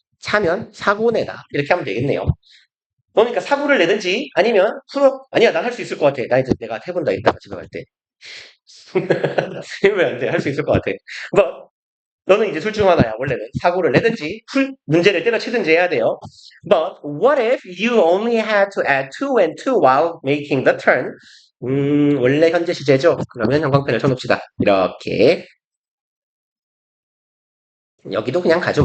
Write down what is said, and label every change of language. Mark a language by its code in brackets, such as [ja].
[ko] 차면 사고내다. 이렇게 하면 되겠네요. 그러니까 사고를 내든지 아니면 아니야 난 할 수 있을 것 같아. 나 이제 내가 해본다 이따가 집에 갈 때. 왜 안 돼? 할 수 있을 것 같아. 뭐 너는 이제 둘 중 하나야. 원래는 사고를 내든지 문제를 때려치든지 해야 돼요. [en] But what if you only had to add two and two while making the turn? [ko] 원래 현재 시제죠. 그러면 형광펜을 쳐놓읍시다. 이렇게 여기도 그냥 가죠.